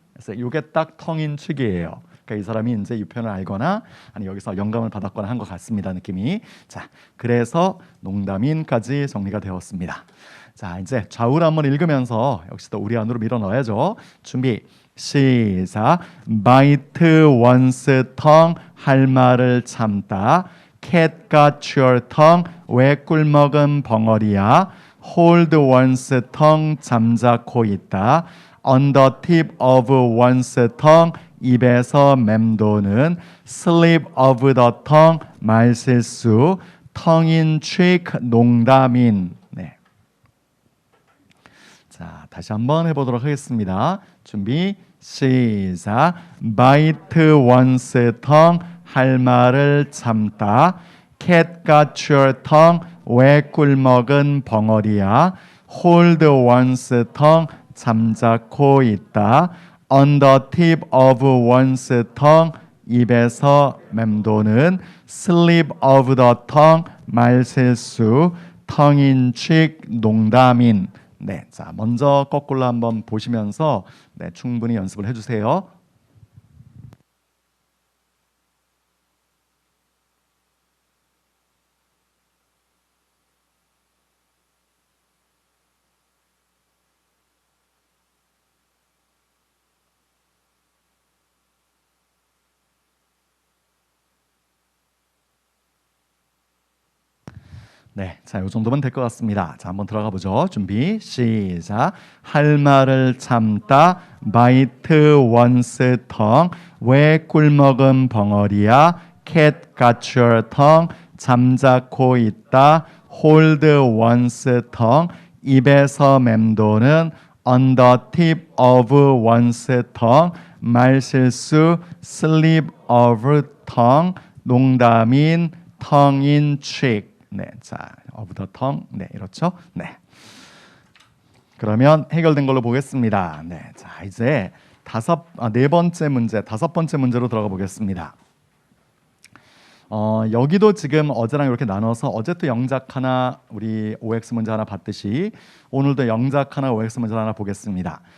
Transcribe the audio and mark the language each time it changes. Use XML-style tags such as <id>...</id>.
<ko>그래서 이게 딱 텅인축이에요. 그러니까 이 사람이 이제 이 표현을 알거나 아니 여기서 영감을 받았거나 한 것 같습니다. 느낌이. 자, 그래서 농담인까지 정리가 되었습니다. 자, 이제 좌우를 한번 읽으면서 역시 또 우리 안으로 밀어 넣어야죠. 준비. 시작.</ko> <en>bite one's tongue,</en> <ko>할 말을 참다.</ko> <en>cat got your tongue,</en> <ko>왜 꿀먹은 벙어리야.</ko> <en>hold one's tongue,</en> <ko>잠자코 있다.</ko> <en>on the tip of one's tongue,</en> <ko>입에서 맴도는.</ko> <en>slip of the tongue,</en> <ko>말실수.</ko> <en>tongue in cheek,</en> <ko>농담인. 자, 다시 한번 해보도록 하겠습니다. 준비 시작.</ko> <en>bite one's tongue,</en> <ko>할 말을 참다.</ko> <en>cat got your tongue,</en> <ko>왜 꿀먹은 벙어리야.</ko> <en>hold one's tongue,</en> <ko>잠자코 있다.</ko> <en>on the tip of one's tongue,</en> <ko>입에서 맴도는.</ko> <en>slip of the tongue,</en> <ko>말실수.</ko> <en>tongue in cheek,</en> <ko>농담인. 네, 자 먼저 거꾸로 한번 보시면서 네, 충분히 연습을 해주세요. 네, 자, 요 정도면 될 것 같습니다. 자, 한번 들어가 보죠. 준비, 시작. 할 말을 참다,</ko> <en>bite one's tongue.</en> <ko>왜 꿀먹은 벙어리야?</ko> <en>cat got your tongue.</en> <ko>잠자코 있다,</ko> <en>hold one's tongue.</en> <ko>입에서 맴도는</ko> <en>on the tip of one's tongue.</en> <ko>말실수,</ko> <en>slip of tongue.</en> <ko>농담인</ko> <en>tongue in cheek.</en> <ko>네, 자,</ko> <en>of the tongue.</en> <ko>네, 이렇죠. 네. 그러면 해결된 걸로 보겠습니다. 네, 자, 이제 네 번째 문제, 다섯 번째 문제로 들어가 보겠습니다. 여기도 지금 어제랑 이렇게 나눠서 어제 또 영작 하나, 우리 OX 문제 하나 봤듯이 오늘도 영작 하나, OX 문제 하나 보겠습니다.</ko>